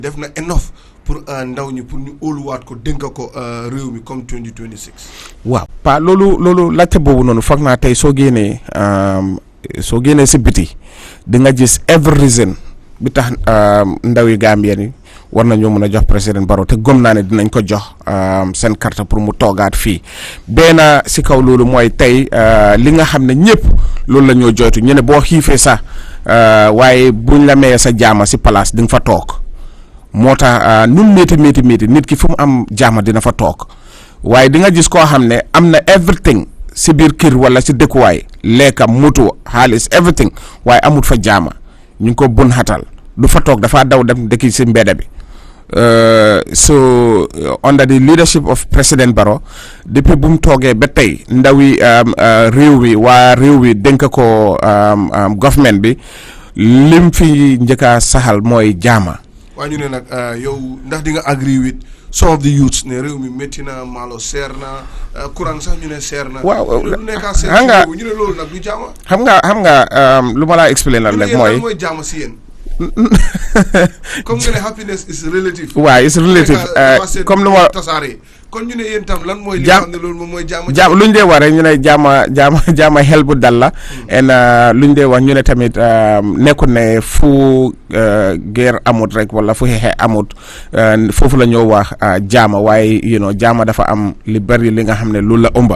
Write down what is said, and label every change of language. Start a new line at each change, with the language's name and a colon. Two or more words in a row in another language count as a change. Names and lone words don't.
Wolof: def na enough pour ndaw ñi pour ñu óoluwaat ko dénk ko réew mi comme 2026. waaw Pa loolu laajte boobu noonu foog naa tey soo génnee si biti di nga gis
English: every reason
Wolof: bi tax ndawi Gambien yi war nañoo mën a jox président Barrow te gëm naa ne dinañ ko jox seen carte pour mu toogaat fii benn si kaw loolu mooy tey li nga xam ne ñëpp loolu la ñoo joytu ñu ne boo xiifee sax waaye buñ la mayee sa jaama si place di nga fa toog moo tax nun métti nit ki fu mu am jaama dina fa toog waaye di nga gis koo xam ne am na everything si biir kër wala si dëkkuwaay lekka moto xaalis everything waaye amut fa jaama ñu ngi ko bun xatal du fa toog dafa daw dem dëkki si mbedda bi
English: so under the leadership of President Barrow
Wolof: depuis bu mu toogee ba tey ndawi réew mi waa réew mi dénk ko government bi lim fi njëkka saxal mooy jaama. waa ñu ne nag yow ndax di nga
English: agree with some of the youths
Wolof: ne réew mi métti na maalo seer na courant sax ñu ne seer na. waaw lu nekk seer ñu ne loolu nag du jaama. xam nga lu ma laa expliquer lan rek mooy jaama si yéen. comme nga ne
English: happiness is relative.
Wolof: waaw
English: is relative
Wolof: comme lu ma tasaare kon ñu ne yéen tam lan mooy. li nga xam ne loolu moom mooy jaama. lu ñu dee wax rek ñu ne jaama xel bu dal la. lu ñu dee wax ñu ne tamit nekkul ne fu guerre amut rek wala fu xeexe amut foofu la ñoo wax jaama waaye jaama dafa am li bari li nga xam ne loolu la ëmba.